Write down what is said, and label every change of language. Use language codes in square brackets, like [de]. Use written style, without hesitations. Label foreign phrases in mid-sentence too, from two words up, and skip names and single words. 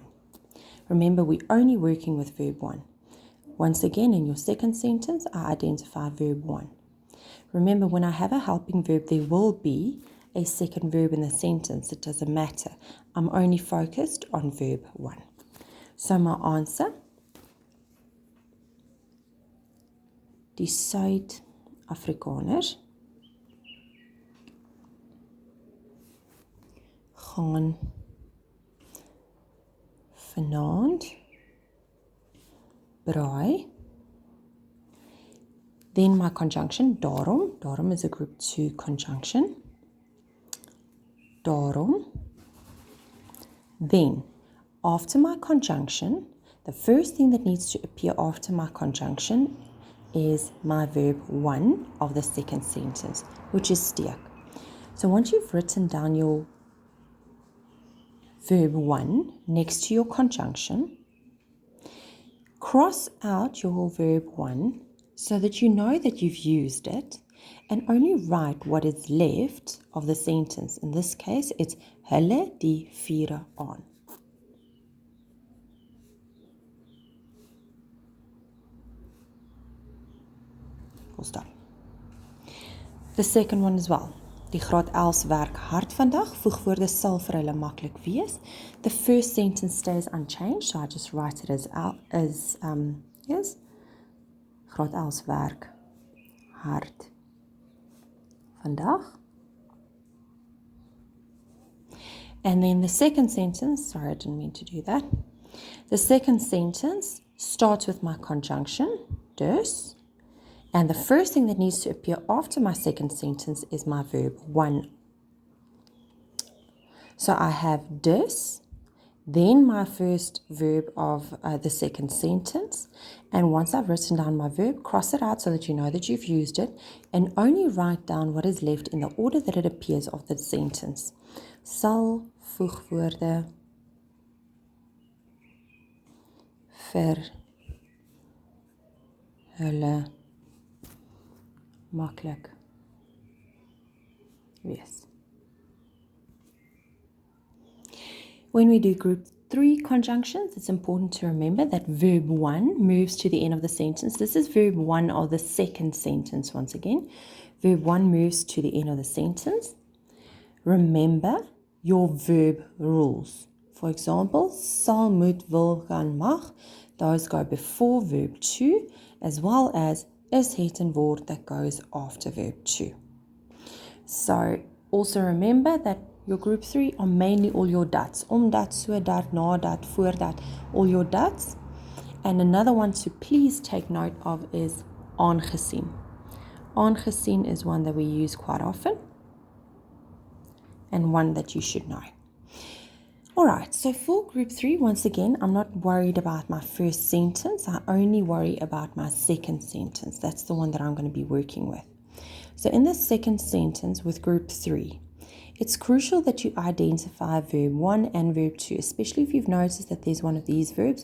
[en] Remember, we're only working with verb 1. Once again, in your second sentence, I identify verb 1. Remember, when I have a helping verb, there will be a second verb in the sentence. It doesn't matter. I'm only focused on verb 1. So my answer, [af] die Suid-Afrikaners gaan vanaand braai. [en] Then my conjunction, daarom. Daarom is a group 2 conjunction. Daarom. Then, after my conjunction, the first thing that needs to appear after my conjunction is my verb 1 of the second sentence, which is steek. So once you've written down your verb 1 next to your conjunction, cross out your verb 1 so that you know that you've used it, and only write what is left of the sentence. In this case, it's [af] hulle die vure aan. [en] Full stop. The second one as well. [af] Die graad 11 werk hard vandag. Voegwoorde sal vir hulle maklik wees. [en] The first sentence stays unchanged, so I just write it as yes. [af] Graad 11 werk hard vandag. [en] And then the second sentence, sorry, I didn't mean to do that. The second sentence starts with my conjunction, dus. And the first thing that needs to appear after my second sentence is my verb 1. So I have dus, then my first verb of the second sentence. And once I've written down my verb, cross it out so that you know that you've used it, and only write down what is left in the order that it appears of the sentence. [af] Sal voegwoorde vir hulle maklik wees. [en] When we do group 3 conjunctions, it's important to remember that verb 1 moves to the end of the sentence. This is verb 1 of the second sentence once again. Verb 1 moves to the end of the sentence. Remember your verb rules. For example, [af] sal, moet, wil, gaan, mag. [en] Those go before verb 2, as well as is, het, and word that goes after verb 2. So also remember that your group 3 are mainly all your dats. [af] Dat, so dat, na dat, voor dat, [en] all your dats. And another one to please take note of is aangesien. Aangesien is one that we use quite often and one that you should know. Alright, so for group 3, once again, I'm not worried about my first sentence. I only worry about my second sentence. That's the one that I'm going to be working with. So in the second sentence with group 3, it's crucial that you identify verb 1 and verb 2, especially if you've noticed that there's one of these verbs.